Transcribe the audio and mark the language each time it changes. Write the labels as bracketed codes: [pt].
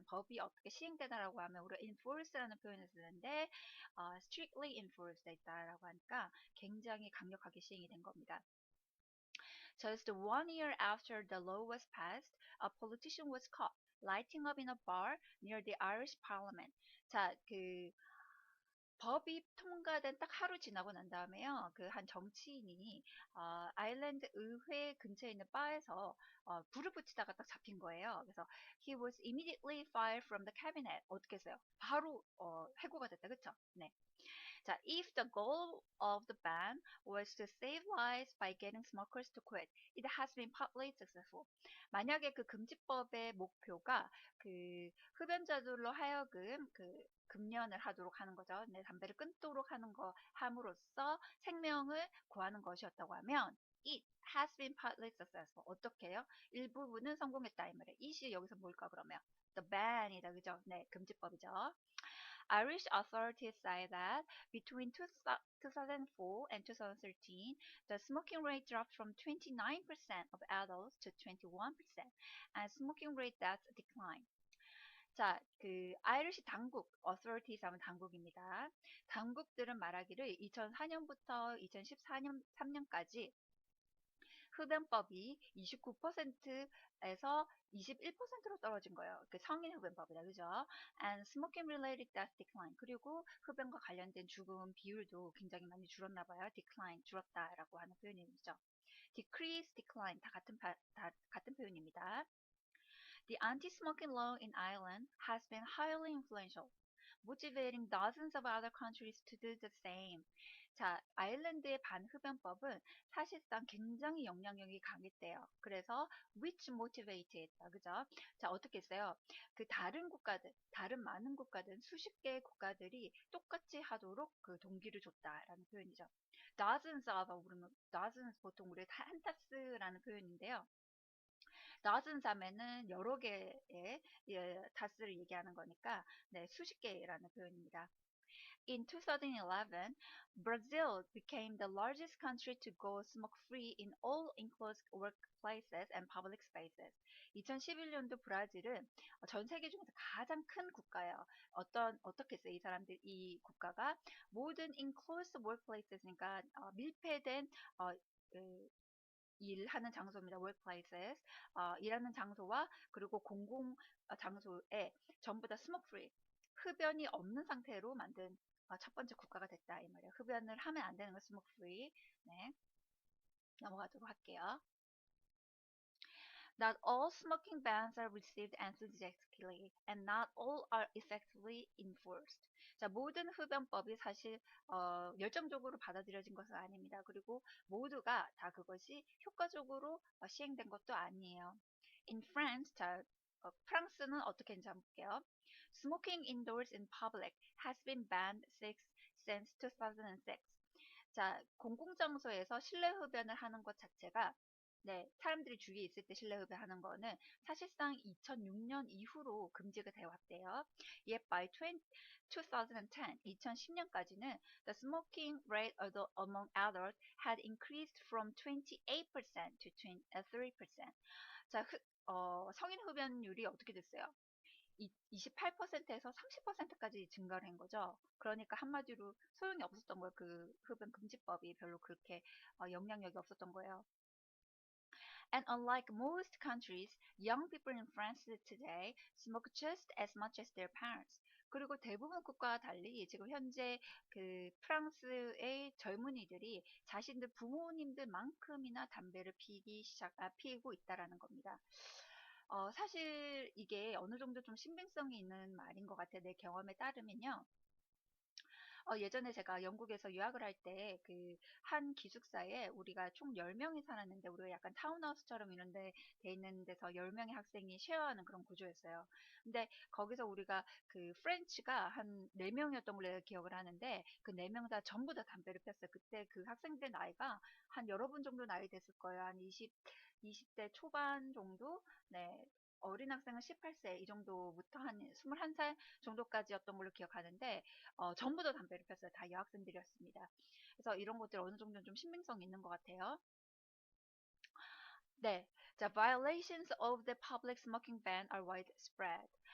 [ko] 법이 어떻게 시행되다라고 하면 우리가 enforce라는 표현을 쓰는데, strictly enforced 있다라고 하니까 굉장히 강력하게 시행이 된 겁니다. [en] Just 1 year after the law was passed, a politician was caught lighting up in a bar near the Irish Parliament. [ko] 자, 법이 통과된 딱 하루 지나고 난 다음에요. 한 정치인이 아일랜드 의회 근처에 있는 바에서 불을 붙이다가 딱 잡힌 거예요. [en] 그래서 he was immediately fired from the cabinet. [ko] 어떻게 했어요? 바로 해고가 됐다. 그쵸? 네. [en] 자, if the goal of the ban was to save lives by getting smokers to quit, it has been partly successful. [ko] 만약에 그 금지법의 목표가 흡연자들로 하여금 금연을 하도록 하는 거죠. 네, 담배를 끊도록 하는 거 함으로써 생명을 구하는 것이었다고 하면 it has been partly successful. 어떻게 해요? 일부분은 성공했다 이 말이에요. it이 여기서 뭘까 그러면? the ban 이다. 그죠? 네, 금지법이죠. [en] Irish authorities say that between 2004 and 2013, the smoking rate dropped from 29% of adults to 21%, and smoking rate deaths declined. [ko] 자, 아이리시 당국, authorities 하면 당국입니다. 당국들은 말하기를 2004년부터 2014년, 3년까지 흡연법이 29%에서 21%로 떨어진 거예요. 그 성인 흡연법이다, 그죠? [en] And smoking related death decline. [ko] 그리고 흡연과 관련된 죽음 비율도 굉장히 많이 줄었나 봐요. decline, 줄었다라고 하는 표현이죠. decrease, decline 다 같은 표현입니다. [en] The anti-smoking law in Ireland has been highly influential, motivating dozens of other countries to do the same. [ko] 자, 아일랜드의 반흡연법은 사실상 굉장히 영향력이 강했대요. 그래서 which motivated, 그죠? 자, 어떻게 했어요? 그 다른 국가들, 다른 많은 국가들, 수십 개의 국가들이 똑같이 하도록 그 동기를 줬다라는 표현이죠. dozens of, 그러면 dozens 보통 우리 한타스라는 표현인데요. dozens 하면은 여러 개의 다스를 얘기하는 거니까 네, 수십 개라는 표현입니다. [en] In 2011, Brazil became the largest country to go smoke-free in all enclosed workplaces and public spaces. [ko] 2011년도 브라질은 전 세계 중에서 가장 큰 국가예요. 어떻게 했어요? 이 국가가 모든 enclosed workplaces 니까 밀폐된 그 일하는 장소입니다. workplaces. 일하는 장소와 그리고 공공 장소에 전부 다 smoke free. 흡연이 없는 상태로 만든 첫 번째 국가가 됐다 이 말이에요. 흡연을 하면 안 되는 거 smoke free. 네, 넘어가도록 할게요. [en] Not all smoking bans are received enthusiastically, and not all are effectively enforced. [ko] 자, 모든 흡연법이 사실 열정적으로 받아들여진 것은 아닙니다. 그리고 모두가 다 그것이 효과적으로 시행된 것도 아니에요. In France, 자, 프랑스는 어떻게 했는지 한번 볼게요. [en] Smoking indoors in public has been banned since 2006. [ko] 자, 공공장소에서 실내 흡연을 하는 것 자체가 네, 사람들이 주위에 있을 때 실내 흡연하는 거는 사실상 2006년 이후로 금지가 되어 왔대요. [en] Yet by 2010, 2010년까지는 the smoking rate among adults had increased from 28% to 23%. [ko] 자, 성인 흡연율이 어떻게 됐어요? 28%에서 30%까지 증가를 한 거죠. 그러니까 한마디로 소용이 없었던 거예요. 그 흡연 금지법이 별로 그렇게 영향력이 없었던 거예요. [en] And unlike most countries, young people in France today smoke just as much as their parents. [ko] 그리고 대부분 국가와 달리 지금 현재 그 프랑스의 젊은이들이 자신들 부모님들만큼이나 담배를 피고 있다라는 겁니다. 사실 이게 어느 정도 좀 신빙성이 있는 말인 것 같아요. 내 경험에 따르면요. 예전에 제가 영국에서 유학을 할 때 그 한 기숙사에 우리가 총 10명이 살았는데 우리가 약간 타운하우스처럼 이런 데 돼 있는 데서 10명의 학생이 쉐어하는 그런 구조였어요. 근데 거기서 우리가 그 프렌치가 한 4명이었던 걸로 내가 기억을 하는데 그 4명 다 전부 다 담배를 폈어요. 그때 그 학생들 나이가 한 여러분 정도 나이 됐을 거예요. 한 20대 초반 정도? 네. 어린 학생은 18세 이 정도부터 한 21살 정도까지였던 걸로 기억하는데 전부 다 담배를 폈어요. 다 여학생들이었습니다. 그래서 이런 것들 어느 정도는 좀 신빙성이 있는 것 같아요. 네. [en] 자, violations of the public smoking ban are widespread.